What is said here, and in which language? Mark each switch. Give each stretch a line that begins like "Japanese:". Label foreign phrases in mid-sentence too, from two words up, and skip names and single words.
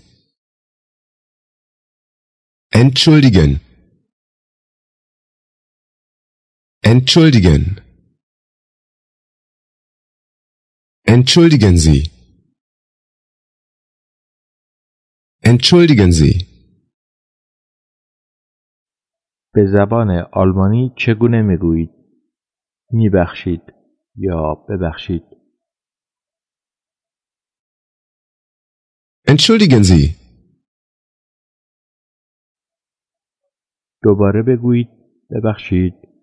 German: Entschuldigen. Entschuldigen. Entschuldigen Sie. Entschuldigen Sie.
Persian: به زبان آلمانی چگونه میگویید؟ میبخشید یا ببخشید.
German: Entschuldigen Sie.
Persian: دوباره بگویید ببخشید.